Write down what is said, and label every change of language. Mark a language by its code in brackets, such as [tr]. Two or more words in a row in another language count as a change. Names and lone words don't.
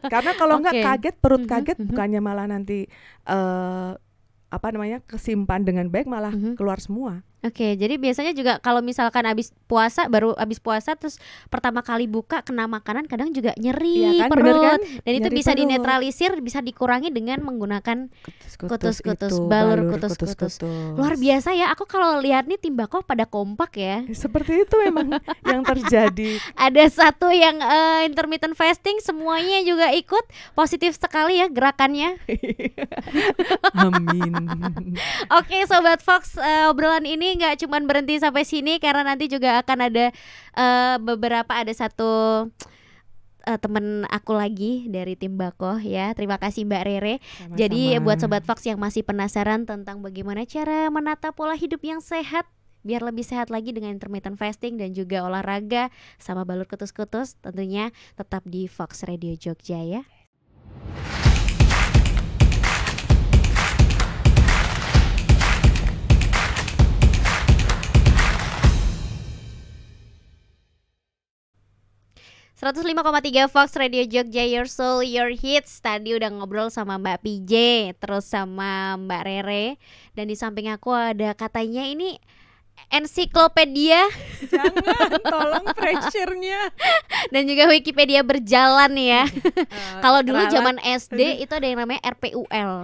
[id] Karena kalau nggak kaget, perut kaget, bukannya malah nanti kesimpan dengan baik, malah keluar semua. Jadi biasanya juga kalau misalkan habis puasa terus pertama kali buka kena makanan, kadang juga nyeri perut, kan? Dan nyeri itu bisa dinetralisir, bisa dikurangi dengan menggunakan kutus-kutus, balur kutus-kutus. Luar biasa ya, aku kalau lihat nih Timbako pada kompak ya. Seperti itu memang yang terjadi. Ada satu yang [en] intermittent fasting, [id] semuanya juga ikut, positif sekali ya gerakannya. Amin. Sobat Fox, obrolan ini nggak cuman berhenti sampai sini, karena nanti juga akan ada ada satu temen aku lagi dari Timbako ya. Terima kasih Mbak Rere. Sama-sama. Jadi buat Sobat Fox yang masih penasaran tentang bagaimana cara menata pola hidup yang sehat biar lebih sehat lagi dengan [en] intermittent fasting [id] dan juga olahraga sama balur kutus-kutus, tentunya tetap di Fox Radio Jogja ya. 105,3 Fox Radio Jogja, [en] your soul, your hits. [id] Tadi udah ngobrol sama Mbak PJ, terus sama Mbak Rere, dan di samping aku ada katanya ini ensiklopedia. Jangan, tolong pressure-nya. Dan juga Wikipedia berjalan ya. Kalau dulu zaman SD itu ada yang namanya RPUL.